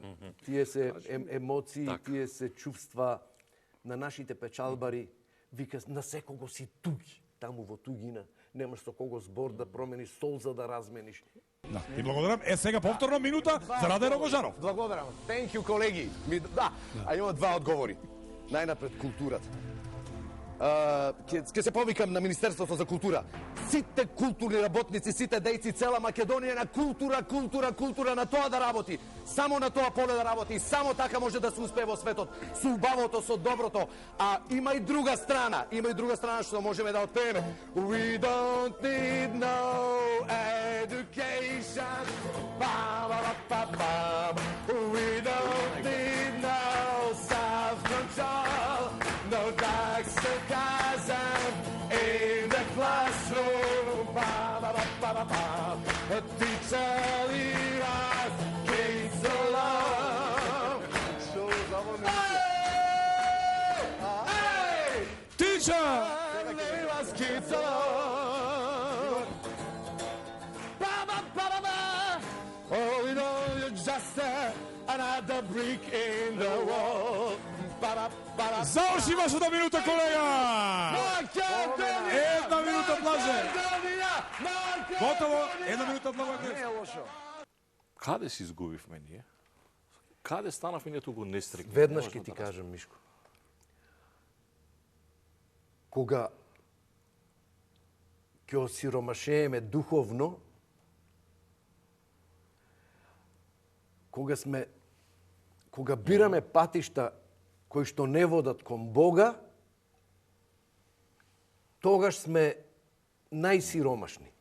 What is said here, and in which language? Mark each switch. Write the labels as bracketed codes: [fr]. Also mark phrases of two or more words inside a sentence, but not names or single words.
[mk] Тие се емоции, тие се чувства на нашите печалбари. Вика, на секого си туги, таму во тугина. Немаш со кого збор да промениш, солза да размениш. Ти благодарам. Сега повторно минута за Раде Рогожанов. Благодарам. [en] Thank you, [mk] колеги. А има 2 одговори. Најнапред културата. Ке се повикам на Министерството за култура. Сите културни работници, сите дејци, цела Македонија на култура, на тоа да работи. Само на тоа поле да работи. Само така може да се успее во светот. Со убавото, со доброто. А има и друга страна што можеме да отпееме. [en] We don't need no education. We don't need no self-control. No dark sarcasm in the classroom. A teacher lead us, kids alone. Teacher! Markica. Oh, you know, you're just another brick in the wall. [mk] Заврши вашата минута, колега! Една минута блаже. Готово, една минута блаже. Не е лошо. Каде си изгубивме ние? Каде станавме ние туку нестрекни? Веднаш ќе ти кажам, Мишко. Кога ќе осиромашееме духовно, кога бираме патишта кои што не водат кон Бога, тогаш сме најсиромашни.